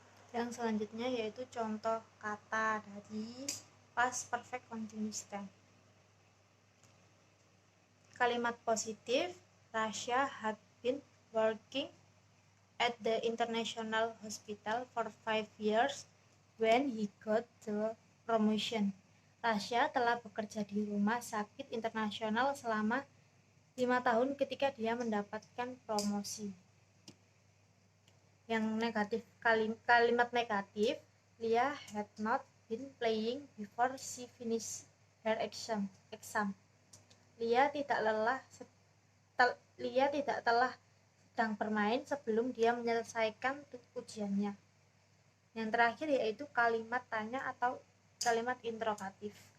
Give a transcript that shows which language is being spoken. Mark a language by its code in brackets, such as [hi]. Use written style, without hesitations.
[id] Yang selanjutnya yaitu contoh kata dari past perfect continuous tense. Kalimat positif, [en] Rasya had been working at the International Hospital for 5 years when he got the promotion. [id] Rasya telah bekerja di rumah sakit internasional selama 5 tahun ketika dia mendapatkan promosi. Yang negatif, kalimat negatif, [en] Lia had not been playing before she finished her exam. [id] Lia tidak telah sedang bermain sebelum dia menyelesaikan ujiannya. Yang terakhir yaitu kalimat tanya atau kalimat interrogatif.